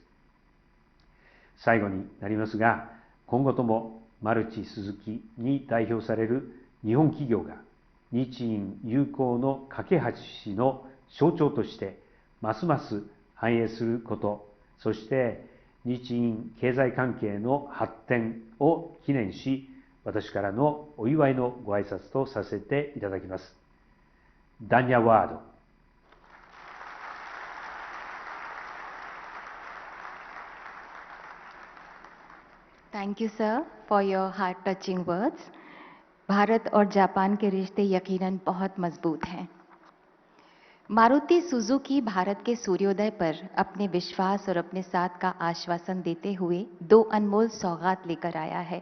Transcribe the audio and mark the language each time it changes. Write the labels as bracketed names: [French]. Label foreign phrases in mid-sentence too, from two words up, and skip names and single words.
[Japanese] 最後になりますが、今後ともマルチ・スズキに代表される日本企業が日印友好の架け橋の象徴としてますます繁栄すること、そして日印経済関係の発展を記念し、私からのお祝いのご挨拶とさせていただきます。ダンニャワード。 [English] Thank you sir for your heart touching words. [Hindi] भारत और जापान के रिश्ते यकीनन बहुत मजबूत हैं। मारुति सुजुकी भारत के सूर्योदय पर अपने विश्वास और अपने साथ का आश्वासन देते हुए 2 अनमोल सौगात लेकर आया है।